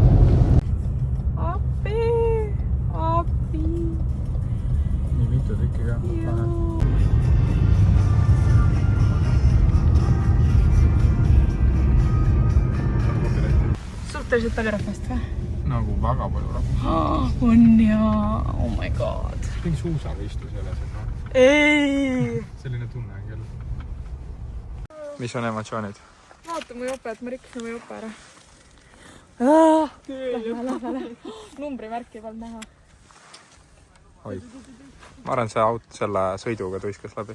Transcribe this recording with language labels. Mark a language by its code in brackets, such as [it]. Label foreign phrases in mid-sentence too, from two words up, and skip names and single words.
[et] Appi. Nii mitu tükki ka. Suhteliselt palju rahvast või? Nagu väga palju rahvast. On ja... [en] Oh my god. [et] Mingi suusaga istus jälle sinna. Ei! Selline tunne on küll. Mis on emotsioonid? Vaata mu jope, et ma rikkusin mu jope ära. Lähme. Numbrimärki ei olnud näha. Oi. Ma arvan, see selle sõiduga tuiskas läbi.